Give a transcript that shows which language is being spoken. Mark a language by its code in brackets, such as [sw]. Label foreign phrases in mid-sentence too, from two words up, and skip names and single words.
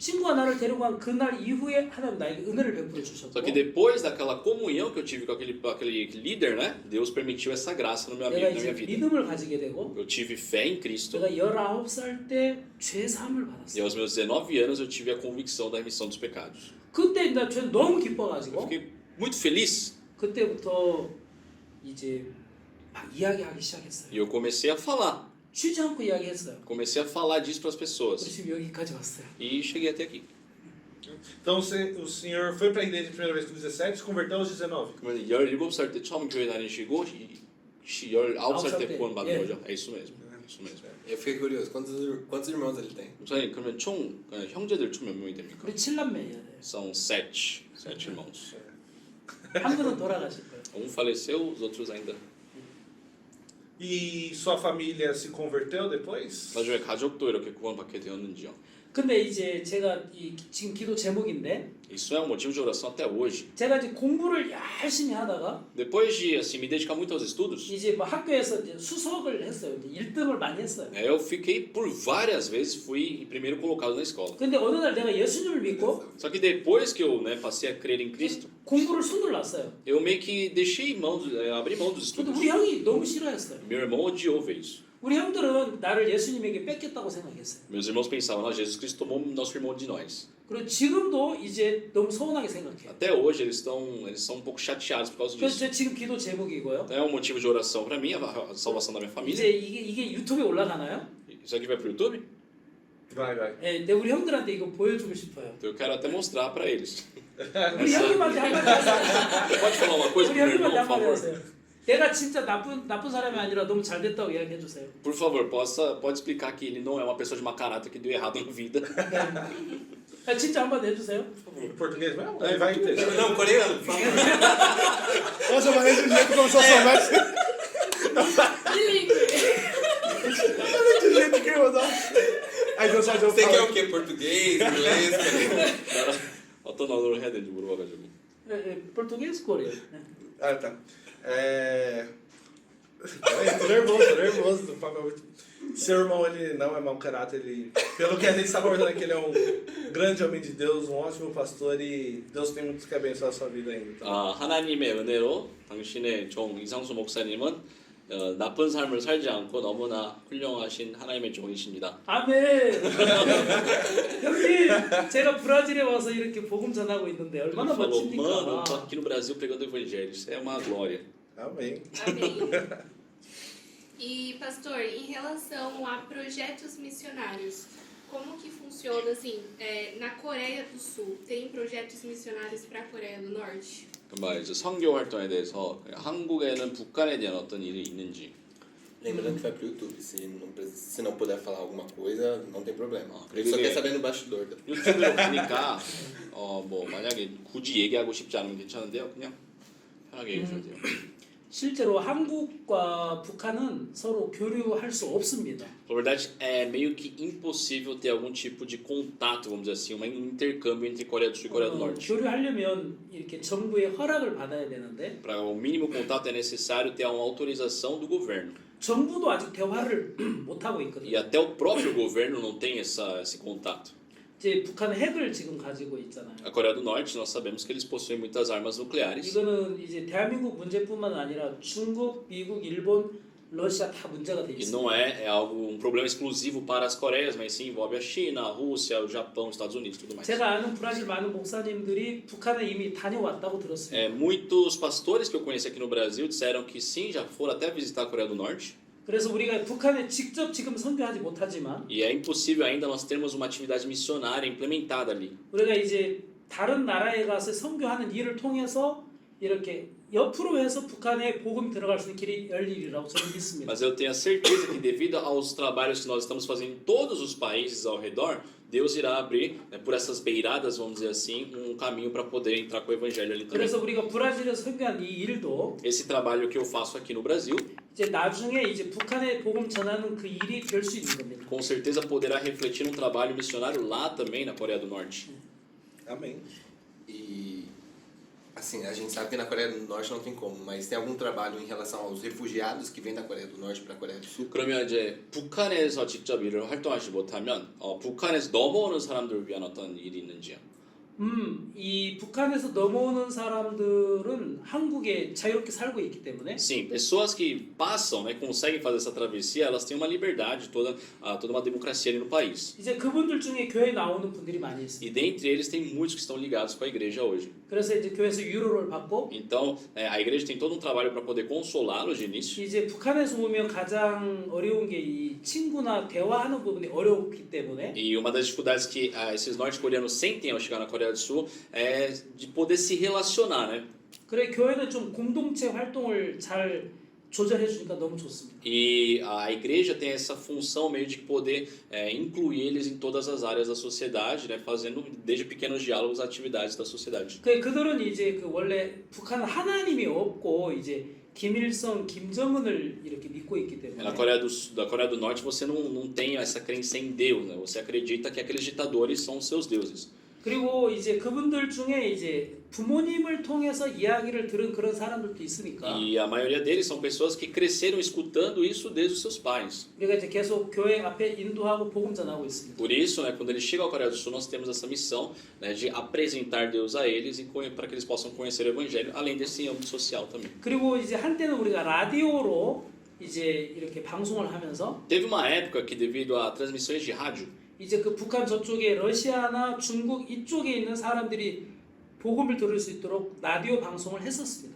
[ko] 친구가 나를 데려간 그날 이후에 하나님 나에게 은혜를 베풀어 주셨고 [pt] Só que depois daquela comunhão que eu tive com aquele líder, né, Deus permitiu essa graça no meu [ko] 내가 [pt] na [ko] 이제 [pt] minha vida. [ko] 믿음을 가지게 되고 [pt] Eu tive fé em Cristo. [ko] 제가 19살 때 죄 사함을 [pt] E [ko] 받았어요. [pt] aos meus 19 anos eu tive a convicção da remissão dos pecados. [ko] 그때 나 죄 너무 [pt] Eu [ko] 기뻐가지고 [pt] fiquei muito feliz [ko] 그때부터 이제 막 이야기하기 시작했어요. [pt] e eu comecei a falar. [ko] 쉬지 않고 이야기했어요. [pt] Comecei a falar disso para as [ko] 우리 [pt] pessoas. [ko] 지금 여기까지 왔어요. [pt] E cheguei até aqui. Então o senhor foi para a igreja a primeira vez com 17, se converteu aos 19. [ko] 그러면 17살 때 처음 교회 다니시고 19살 때 구원 받은 예. 거죠? [pt] É isso mesmo. Isso mesmo. Eu fiquei curioso, quantos irmãos ele tem? [ko] 목사님 그러면 총 형제들 총 몇 명이 됩니까? 우리 7남매예요. 네. [pt] São sete irmãos. [ko] 한 분은 돌아가실 거예요. [pt] Um faleceu, os outros ainda. E sua família se converteu depois? [ko] 나중에 가족도 이렇게 구원받게 되었는지요? 근데 이제 제가 지금 기도 제목인데 [pt] Isso é um motivo de oração até hoje. [ko] 제가 이제 공부를 열심히 하다가 [pt] Depois de assim, me dedicar muito aos estudos, [ko] 이제 뭐 학교에서 이제 수석을 했어요. 이제 1등을 많이 했어요. [pt] eu fiquei por várias vezes, fui primeiro colocado na escola. [ko] 근데 어느 날 내가 예수님을 믿고 [pt] Só que depois que eu passei a crer em Cristo, [ko] 공부를 손을 놨어요. [pt] eu meio que deixei mão, abri mão dos [ko] 근데 [pt] estudos. [ko] 우리 형이 너무 싫어했어요. [pt] Meu irmão odiou ver isso. [ko] 우리 형들은 나를 예수님에게 뺏겼다고 생각했어요. [pt] Meus irmãos pensavam, não, Jesus Cristo tomou nosso irmão de nós. [ko] 그리고 지금도 이제 너무 서운하게 생각해요. [pt] Até hoje eles são um pouco chateados por causa [ko] 그래서 [pt] disso. [ko] 제 지금 기도 제목이고요. [pt] É um motivo de oração para mim, a salvação da minha família. [ko] 이제 이게 유튜브에 올라가나요? [pt] Isso aqui vai pro YouTube? Vai. [ko] 네, 근데 우리 형들한테 이거 보여주고 싶어요. [pt] Então eu quero até mostrar para eles. [ko] 우리 형님한테 한마디 하세요. [pt] Pode falar uma coisa [ko] 우리 [pt] pro meu irmão, [ko] 형님한테 [pt] por [ko] 한마디 [pt] favor? [ko] 하세요. 내가 진짜 나쁜 사람이 아니라 너무 잘 됐다고 이야기해 주세요. [pt] Por favor, pode explicar que ele não é uma pessoa de mau caráter que deu errado na vida. [ko] 진짜 한마디 해주세요. [pt] Em português mesmo? Vai entender. Não, coreano, por favor. Nossa, mas desse jeito como se eu soubesse. Bilíngue. Desse jeito que eu não. Aí eu só eu Você quer falo. o quê? Português, inglês? coreano? [ko] 어떤 언어를 해야 되는지 물어봐가지고. [pt] português coreano. Ah, tá. Tô nervoso. Seu irmão, ele não é mau caráter, ele... Pelo que a gente está abordando aqui, ele é um grande homem de Deus, um ótimo pastor e Deus tem muito que abençoar a sua vida ainda. Então. [ko] 하나님의 은혜로 당신의 종 이상수 목사님은 나쁜 삶을 살지 않고 너무나 훌륭하신 하나님의 종이십니다. 아멘. 형님, 제가 브라질에 와서 이렇게 복음 전하고 있는데 [pt] Ele [ko] 얼마나 [pt] falou, mano, eu tô [ko] 멋집니까? [pt] aqui no Brasil pregando o evangelho, isso é uma glória. Amém. Amém. E, pastor, em relação a projetos missionários, como que funciona, assim, na Coreia do Sul, tem projetos missionários para a Coreia do Norte? [ko] 이제 선교 활동에 대해서 한국에는 북한에 대한 어떤 일이 있는지. [pt] Lembrando que vai pro YouTube. Se não puder falar alguma coisa, não tem problema. Ele [ko] 그게- [pt] só quer saber no bastidor. [ko] 유튜브로 보니까 뭐 만약에 굳이 얘기하고 싶지 않으면 괜찮은데요. 그냥 편하게 얘기해도 돼요. 실제로 한국과 북한은 서로 교류할 수 없습니다. [pt] Na verdade, é meio que impossível ter algum tipo de contato, vamos dizer assim, um intercâmbio entre Coreia do Sul e Coreia do Norte. [ko] 교류하려면 이렇게 정부의 허락을 받아야 되는데 [pt] Para o mínimo contato é necessário ter uma autorização do governo. [ko] 정부도 아직 대화를 못 하고 [pt] E [ko] 있거든요. [pt] até o próprio governo não tem esse contato. [ko] 이제 북한 핵을 지금 가지고 있잖아요. [pt] A Coreia do Norte, nós sabemos que eles possuem muitas armas nucleares. [ko] 이거는 이제 대한민국 문제뿐만 아니라 중국, 미국, 일본, 러시아 다 문제가 돼 [pt] E [ko] 있어요. [pt] não é algo, um problema exclusivo para as Coreias, mas sim envolve a China, a Rússia, o Japão, os Estados Unidos e tudo mais. [ko] 제가 아는 브라질 많은 목사님들이 북한에 이미 다녀왔다고 들었어요. [pt] Muitos pastores que eu conheci aqui no Brasil disseram que sim, já foram até visitar a Coreia do Norte. [ko] 그래서 우리가 북한에 직접 지금 선교하지 못하지만 [pt] E é impossível ainda nós termos uma atividade missionária implementada ali. [ko] 우리가 이제 다른 나라에 가서 선교하는 일을 통해서 이렇게 옆으로 해서 북한에 복음이 들어갈 수 있는 길이 열리리라고 저는 믿습니다. [pt] Mas eu tenho a certeza que devido aos trabalhos que nós estamos fazendo em todos os países ao redor, Deus irá abrir, por essas beiradas, vamos dizer assim, um caminho para poder entrar com o evangelho ali também. [ko] 그래서 우리가 브라질에서 선교한 이 일도 [pt] Esse trabalho que eu faço aqui no Brasil, [ko] 이제 나중에 이제 북한에 복음 전하는 그 일이 될 수 있는 겁니다. [pt] com certeza poderá refletir um trabalho missionário lá também na Coreia do Norte. Amém. E, assim, a gente sabe que na Coreia do Norte não tem como, mas tem algum trabalho em relação aos refugiados que vêm da Coreia do Norte para a Coreia do Sul? [ko] 그러면 이제 북한에서 직접 일을 활동하지 못하면 북한에서 넘어오는 사람들을 위한 어떤 일이 있는지요? 이 북한에서 넘어오는 사람들은 한국에 자유롭게 살고 있기 때문에 [pt] Sim, pessoas que passam, conseguem fazer essa travessia, elas têm uma liberdade, toda uma democracia ali no país. [ko] 이제 그분들 중에 교회 나오는 분들이 많이 [pt] E [ko] 있습니다. [pt] dentre eles tem muitos que estão ligados com a igreja hoje. [ko] 그래서 이제 교회에서 유로를 받고 [pt] Então, a igreja tem todo um trabalho para poder consolá-los de início. [ko] 이제 북한에서 오면 가장 어려운 게 이 친구나 대화하는 부분이 어렵기 때문에 [pt] E uma das dificuldades que esses norte-coreanos sentem ao chegar na Coreia do Sul é de poder se relacionar, né? [ko] 그래 교회는 좀 공동체 활동을 잘 조절해 주니까 너무 좋습니다. [pt] E a igreja tem essa função meio de poder incluir eles em todas as áreas da sociedade, né? Fazendo desde pequenos diálogos, atividades da sociedade. [ko] 그들은 이제 그 원래 북한은 하나님이 없고 이제 김일성, 김정은을 이렇게 믿고 있기 때문에 [pt] Na Coreia do Norte você não tem essa crença em Deus, né? Você acredita que aqueles ditadores são seus deuses. [ko] 그리고 이제 그분들 중에 이제 부모님을 통해서 이야기를 들은 그런 사람들도 있으니까 [pt] E a maioria deles são pessoas que cresceram escutando isso desde os seus pais. [ko] 우리가 이제 계속 교회 앞에 인도하고 복음 전하고 있습니다. [pt] Por isso, né, quando eles chegam à Coreia do Sul, nós temos essa missão, né, de apresentar Deus a eles e para que eles possam conhecer o Evangelho, além desse âmbito social também. [ko] 그리고 이제 한때는 우리가 라디오로 이제 이렇게 방송을 하면서 [pt] Teve uma época que, devido a transmissões de rádio, [ko] 이제 그 북한 저쪽에 러시아나 중국 이쪽에 있는 사람들이 복음을 들을 수 있도록 라디오 방송을 했었습니다.